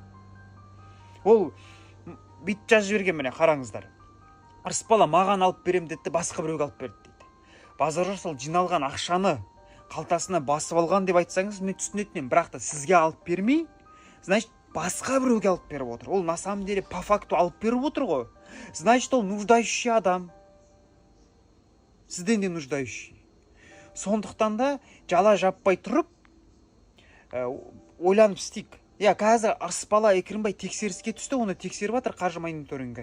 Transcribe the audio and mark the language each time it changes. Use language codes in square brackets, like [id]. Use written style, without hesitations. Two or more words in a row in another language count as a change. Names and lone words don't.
[kk] Ол бүйтіп жазып жіберген, міне қараңыздар. Ырысбала маған алып берем деді, басқа біреуге алып берді дейді. Базарда сол жиналған ақшаны қалтасына басып алған деп айтсаңыз, мен түсінетінем. Бірақ та сізге алып бермей, значит, басқа біреуге алып беріп отыр. Ол [ru] на самом деле по факту [kk] алып беріп отыр ғой. Значит, ол нуждающий адам. Сізден де нуждающий. Сондықтан да жала жаппай тұрып, ойланып істейік. Қазір Ырысбала Экримбай тексеріске түсті, оны тексеріп жатыр қаржы мониторингі.